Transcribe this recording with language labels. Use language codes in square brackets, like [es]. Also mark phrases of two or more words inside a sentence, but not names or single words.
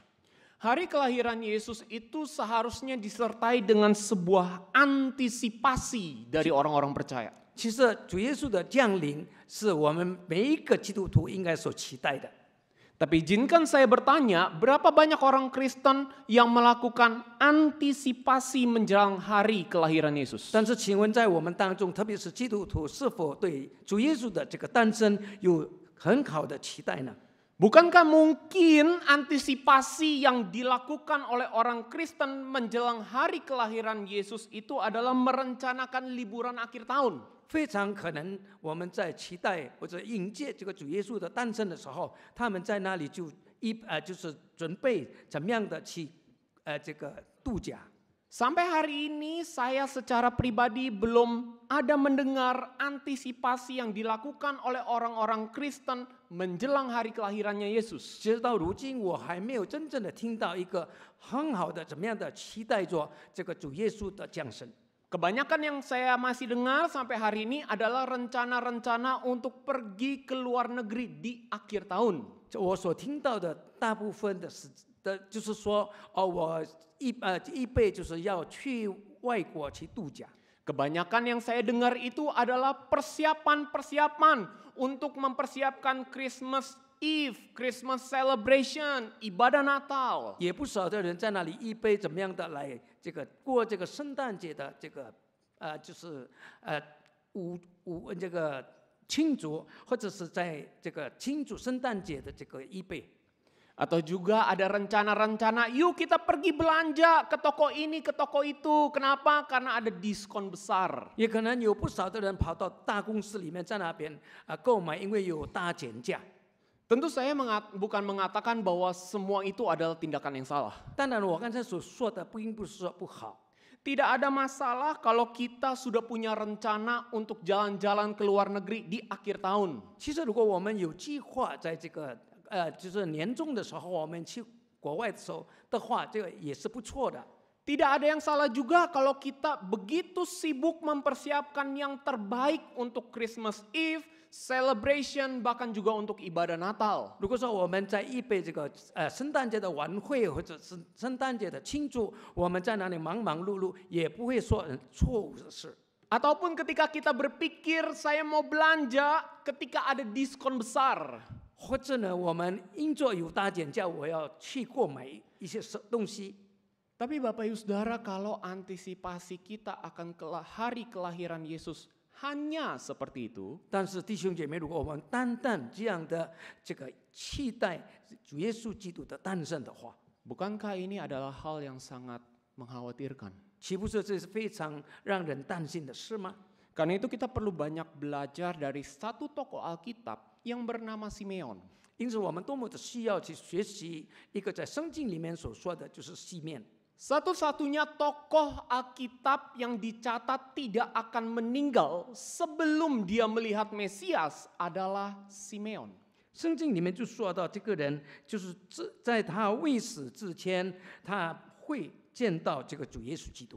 [id] Hari kelahiran Yesus itu seharusnya disertai dengan sebuah antisipasi dari orang-orang percaya. [zh] 其实主耶稣的降临是我们每一个基督徒应该所期待的。 [id] Tapi izinkan saya bertanya, berapa banyak orang Kristen yang melakukan antisipasi menjelang hari kelahiran Yesus? [zh] 但是，请问在我们当中，特别是基督徒，是否对主耶稣的这个诞生有很好的期待呢？ [id] Bukankah mungkin antisipasi yang dilakukan oleh orang Kristen menjelang hari kelahiran Yesus itu adalah merencanakan liburan akhir tahun? [zh] 非常可能我们在期待或者迎接这个主耶稣的诞生的时候，他们在那里就是准备怎么样的去这个度假。 [id] Sampai hari ini saya secara pribadi belum ada mendengar antisipasi yang dilakukan oleh orang-orang Kristen menjelang hari kelahirannya Yesus. [zh] 直到如今，我还没有真正的听到一个很好的怎么样的期待着这个主耶稣的降生。 [id] Kebanyakan yang saya masih dengar sampai hari ini adalah rencana-rencana untuk pergi ke luar negeri di akhir tahun. [zh] 我所听到的大部分就是说，我预备就是要去外国去度假。 [id] Kebanyakan yang saya dengar itu adalah persiapan-persiapan untuk mempersiapkan [en] Christmas Eve, Christmas celebration, [id] ibadah Natal. [zh] 也不少的人在那里预备怎么样的来这个过这个圣诞节的这个就是这个庆祝，或者是在这个庆祝圣诞节的这个预备。 [id] Atau juga ada rencana-rencana, yuk kita pergi belanja ke toko ini, ke toko itu. Kenapa? Karena ada diskon besar. [zh] 也可能有不少的人跑到大公司里面，在那边购买，因为有大减价。 [id] Tentu saya bukan mengatakan bahwa semua itu adalah tindakan yang salah. [zh] 当然，我刚才所说的并不是说不好。 [id] Tidak ada masalah kalau kita sudah punya rencana untuk jalan-jalan ke luar negeri di akhir tahun. [zh] 其实，如果我们有计划在这个就是年终的时候，我们去国外的时候的话，这个也是不错的。 [id] Tidak ada yang salah juga kalau kita begitu sibuk mempersiapkan yang terbaik untuk [en] Christmas Eve, celebration, [id] bahkan juga untuk ibadah Natal. [zh] 如果说我们在预备这个圣诞节的晚会或者是圣诞节的庆祝，我们在那里忙忙碌碌，也不会说错误的事。 [id] Ataupun ketika kita berpikir saya mau belanja ketika ada diskon besar. [zh] 或者呢，我们因着有大减价，我要去购买一些东西。 [id] Tapi Bapak Ibu Saudara, kalau antisipasi kita akan hari kelahiran Yesus hanya seperti itu, [zh] 但是弟兄姐妹，如果我们单单这样的这个期待主耶稣基督的诞生的话， [id] bukankah ini adalah hal yang sangat mengkhawatirkan? [zh] 岂不是这是非常让人担心的事吗？ [id] Karena itu kita perlu banyak belajar dari satu tokoh Alkitab yang bernama Simeon. [zh] 因此，我们多么的需要去学习一个在圣经里面所说的，就是西面。 [id] Satu-satunya tokoh Alkitab yang dicatat tidak akan meninggal sebelum dia melihat Mesias adalah Simeon. [zh] 圣经里面就说到这个人，就是在他未死之前，他会见到这个主耶稣基督。